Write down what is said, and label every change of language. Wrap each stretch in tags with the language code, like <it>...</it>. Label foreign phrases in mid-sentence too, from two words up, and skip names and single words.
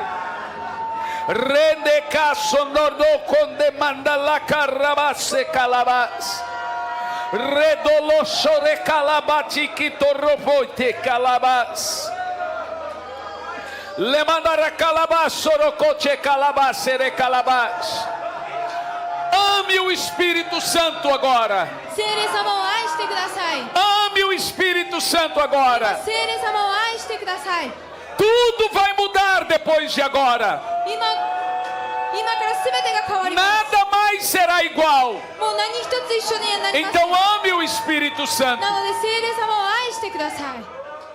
<pt>Rende casonordo con demanda la carabase calabas. Redoloso de calabati que torroboite calabas. Le mandara calabas, sorocoche calabas, sere calabas. Ame o Espírito Santo agora.</pt> <ja>聖霊様を愛してください。</ja> <pt>Ame o Espírito Santo agora.</pt> <ja>聖霊様を愛してください。</ja> <pt>Tudo vai mudar depois de agora.</pt> <ja>今からすべてが変わります。</ja> <pt>Nada mais será igual.</pt> <ja>もう何一つ一緒にはなりません。</ja> <pt>Então ame o Espírito Santo.</pt> <ja>なので聖霊様を愛してください。</ja>